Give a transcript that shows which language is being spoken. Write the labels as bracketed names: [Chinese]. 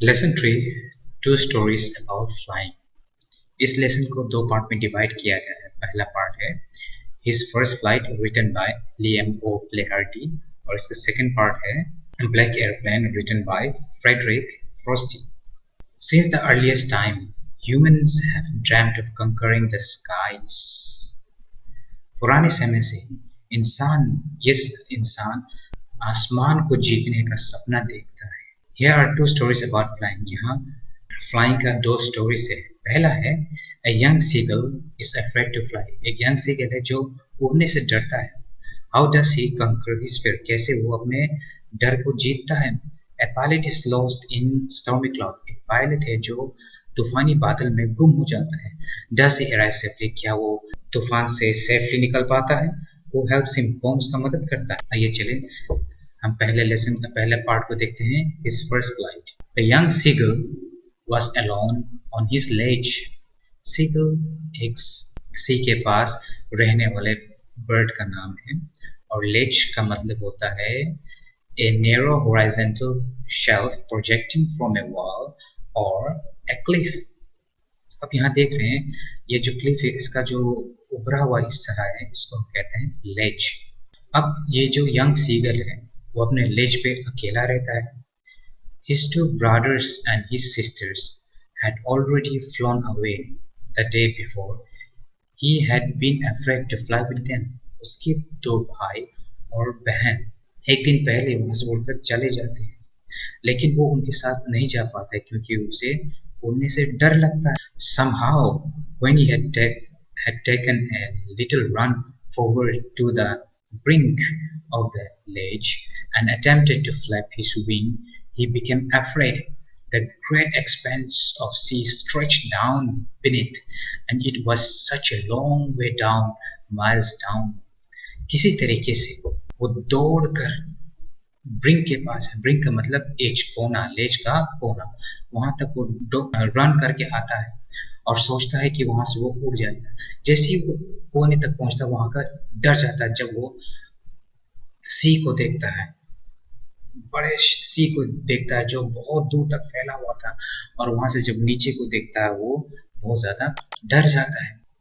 [Hindi] Lesson 3 to stories about flying. इस lesson को दो पार्ट में डिवाइड किया गया है। पहला पार्ट है his first flight written by Liam O Flaherty और इसका सेकंड पार्ट है black airplane written by Frederick Frosty. [English] Since the earliest time, humans have dreamt of conquering the skies. [Hindi] पुराने समय से इंसान इंसान आसमान को जीतने का सपना देखता है। [English] Here are two stories about flying. [Hindi] यहाँ फ्लाइंग का दो स्टोरीज है। पहला है [English] A young seagull is afraid to fly. [Hindi] एक यंग सीगल है जो उड़ने से डरता है। [English] How does he conquer his fear? [Hindi] कैसे वो अपने डर को जीतता है? [English] A pilot is lost in stormy cloud. [Hindi] एक पायलट है जो तूफानी बादल में गुम हो जाता है। [English] Does he arrive safely? [Hindi] क्या वो तूफान से सेफली निकल पाता है? [English] Who helps him? [Hindi] कौन उसका मदद करता है? आइए चले हम पहले लेसन का पहले पार्ट को देखते हैं। [English] His first flight. The young seagull was alone on his ledge. [Hindi] Seagull एक सी के पास रहने वाले बर्ड का नाम है और ledge का मतलब होता है [English] a narrow horizontal shelf projecting from a wall or a cliff. [Hindi] अब यहाँ देख रहे हैं ये जो क्लिफ है इसका जो उभरा हुआ हिस्सा है इसको हम कहते हैं लेज। अब ये जो यंग सीगल है वो अपने लेज पे अकेला रहता है। [English] His two brothers and his sisters had already flown away the day before. He had been afraid to fly with them. [Hindi] उसके दो भाई और बहन एक दिन पहले वहां से उड़कर चले जाते हैं लेकिन वो उनके साथ नहीं जा पाता क्योंकि उसे उड़ने से डर लगता है। [English] Somehow, when he had taken a little run forward to the brink of the ledge and attempted to flap his wing, he became afraid. The great expanse of sea stretched down beneath, and it was such a long way down, miles down. [Hindi] किसी तरीके से वो दौड़कर brink के पास है। Brink का मतलब as कोना, लेज का कोना, वहां तक वो रन करके आता है और सोचता है कि वहां से वो उड़ जाएगा। जैसे ही वो कोने तक पहुंचता है वहां का डर जाता है जब वो सी को देखता है, बड़े सी को देखता है जो बहुत दूर तक फैला हुआ था और वहां से जब नीचे को देखता है वो बहुत ज्यादा डर जाता है।